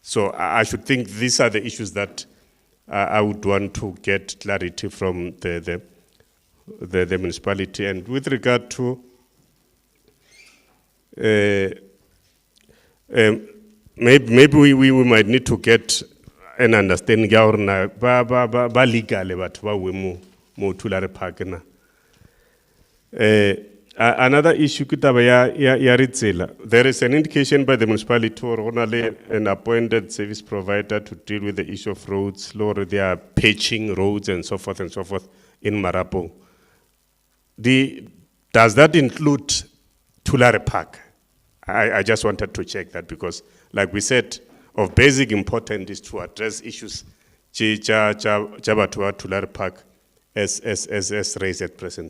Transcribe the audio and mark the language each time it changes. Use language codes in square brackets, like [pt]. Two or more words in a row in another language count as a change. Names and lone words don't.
[en] So I should think these are the issues that I would want to get clarity from the municipality. And with regard to maybe we might need to get an understanding [nso] ya hore na ba legale batho ba we mo Tulare Park na. [en] Another issue [nso] ke taba ya retsela. [en] There is an indication by the municipality or an appointed service provider to deal with the issue of roads, or they are patching roads and so forth in Marapo. Does that include Tulare Park? I just wanted to check that because, like we said, of basic importance is to address issues Jabatua Tulare Park as raised at present.